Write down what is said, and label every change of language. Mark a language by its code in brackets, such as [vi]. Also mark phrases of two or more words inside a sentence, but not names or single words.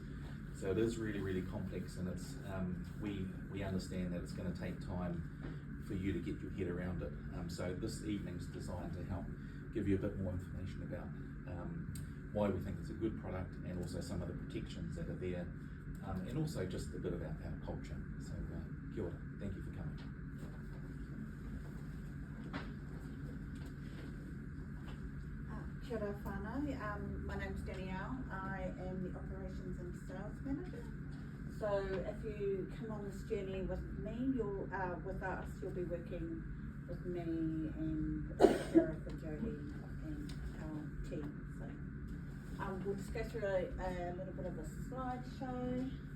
[en] So it is really, really complex, and it's we understand that it's going to take time for you to get your head around it. So this evening's designed to help give you a bit more information about why we think it's a good product, and also some of the protections that are there, and also just a bit about our culture. [mi] So kia ora, [en] thank you for coming. [mi] Kia ora whānau, [en] my name's Danielle. I am the Operations and Sales Manager. So if you come on this journey with me, with us, you'll be working with me and Sheriff and Jodie and team. So we'll just go through a little bit of a slideshow.